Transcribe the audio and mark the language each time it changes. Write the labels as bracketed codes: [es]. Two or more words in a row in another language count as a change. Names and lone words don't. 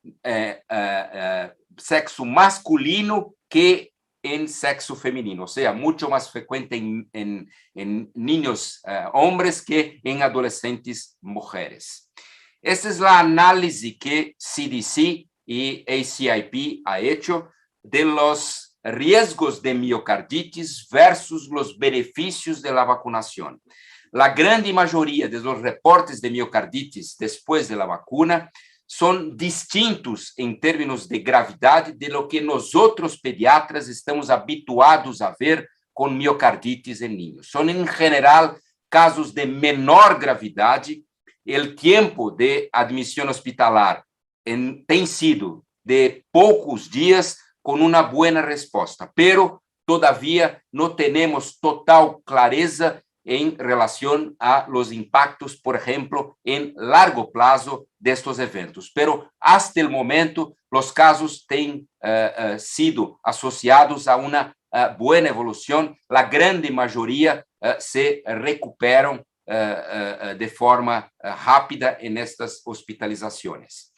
[pt] sexo masculino que em sexo feminino, ou seja, muito mais frequente em [es] niños hombres [pt] que em adolescentes mulheres. Esta é a análise que [es] CDC y ACIP ha hecho de los riesgos de miocarditis versus los beneficios de la vacunación. La grande mayoría de los reportes de miocarditis después de la vacuna son distintos en términos de gravedad de lo que nosotros pediatras estamos habituados a ver con miocarditis en niños. Son en general casos de menor gravedad. El tiempo de admisión hospitalar [pt] tem sido de poucos dias com uma boa resposta, [es] pero [pt] todavia não temos total clareza [es] en relación a los impactos, por ejemplo, en largo plazo de estos eventos. Pero hasta el momento, los casos han sido asociados a una buena evolución. La grande mayoría se recuperan de forma rápida en estas hospitalizaciones.